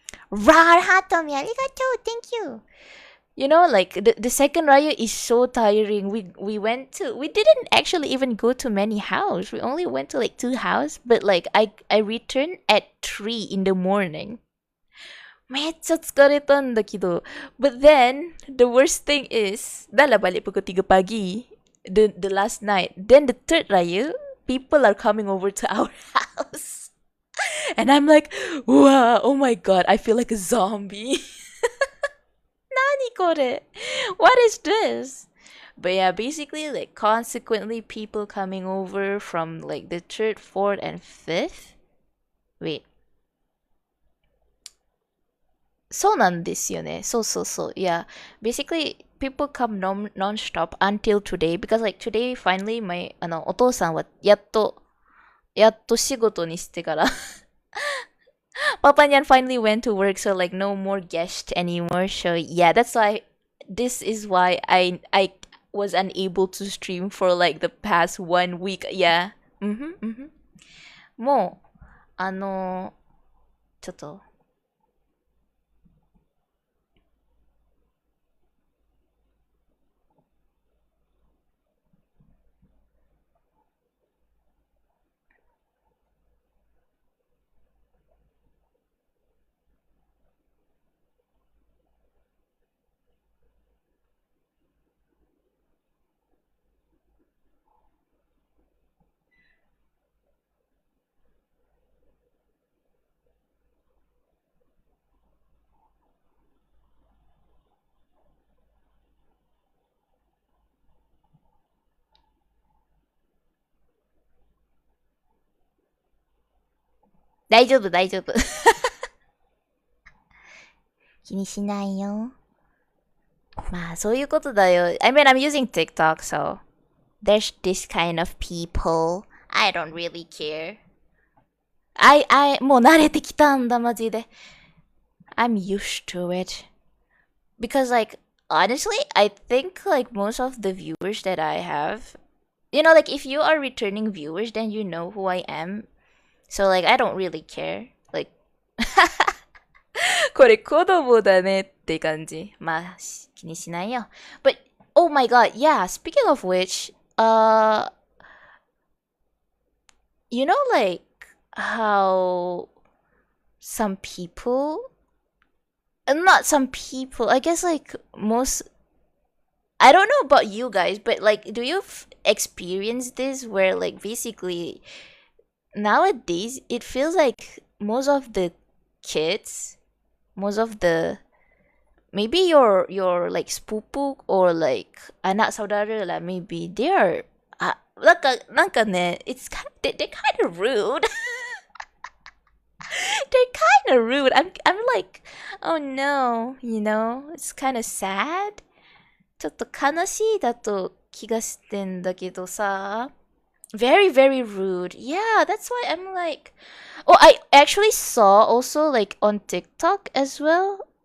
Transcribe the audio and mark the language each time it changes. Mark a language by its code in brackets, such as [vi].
[en] Rarhatomi, arigato, thank you. You know, like the second raya is so tiring. We didn't actually even go to many house. We only went to like 2 house, but like I returned at 3 in the morning. [ja] めっちゃ疲れたんだけど. [en] But then the worst thing is, [ms] dah lah balik pukul 3 pagi. [en] The last night. Then the third raya, people are coming over to our house. And I'm like, wow, oh my god, I feel like a zombie. [ja] Nani kore? [en] What is this? But yeah, basically, like, consequently, people coming over from, like, the third, fourth, and fifth. Wait. [ja] そうなんですよね。そうそうそう。Yeah. [en] Basically, people come non-stop until today. Because, like, today, finally, my, [ja] お父さんはやっと仕事にしてから [en] Papa Nyan finally went to work, so like no more guest anymore. So yeah, that's why this is why I was unable to stream for like the past 1 week. Yeah. Mhm. Mhm. [ja] もうちょっと大丈夫大丈夫。気にしないよ。まあそういうことだよ。 [en] I mean, I'm using TikTok, so there's this kind of people. I don't really care. [ja] もう慣れてきたんだ、マジで。 [en] I'm used to it. Because, like, honestly, I think, like, most of the viewers that I have, you know, like, if you are returning viewers, then you know who I am. So, like, I don't really care. Like, [ja] これ子供だねって感じ。まあ、気にしないよ。 [en] But, oh my god, yeah, speaking of which, you know, like, how some people, not some people, I guess, like, most, I don't know about you guys, but, like, do you experience this where, like, basically, nowadays, it feels like most of the kids, most of the, maybe your like, sepupu or, like, [ms] anak saudara lah, [en] maybe, they are, [ja] なんかね, [en] it's kind of, they're kind of rude. They're kind of rude. I'm like, oh no, you know, it's kind of sad. [ja] ちょっと悲しいだと気がしてんだけどさ. [en] Very, very rude. Yeah, that's why I'm like, oh, I actually saw also like on TikTok as well.